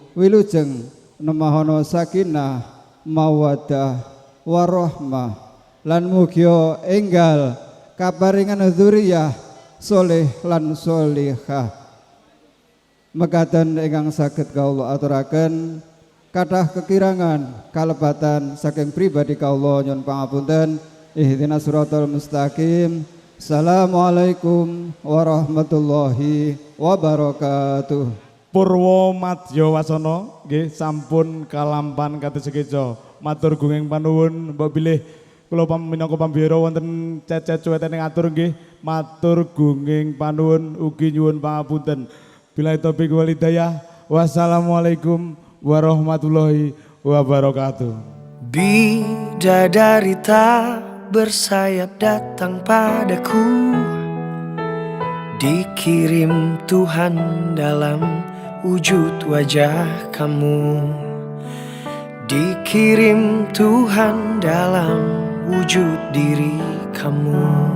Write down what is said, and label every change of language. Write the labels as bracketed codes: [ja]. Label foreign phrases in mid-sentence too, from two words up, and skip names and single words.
[jv] wilujeng nemahono [ar] سكينة مودة ورحمة [jv] lan mugia enggal kaparingan dzurriyyah soleh lan solihah. Mekaten ingkang saged kawula aturaken kathah kekirangan kalebatan saking pribadi kawula nyuwun pangapunten. [ar] اهدنا الصراط المستقيم. السلام عليكم ورحمة الله وبركاته. [jv] Purwo Madya Wasana nggih sampun kalampan kados sekeca. Matur gunging panuwun mbok bilih kula minangka pambira wonten cecet cuweten ngatur nggih. Matur gunging panuwun ugi nyuwun pangapunten. [ar] بالله التوفيق والهداية. والسلام عليكم ورحمة الله وبركاته. [id] Bidadari tak bersayap datang padaku, dikirim Tuhan dalam wujud wajah kamu, dikirim Tuhan dalam wujud diri kamu.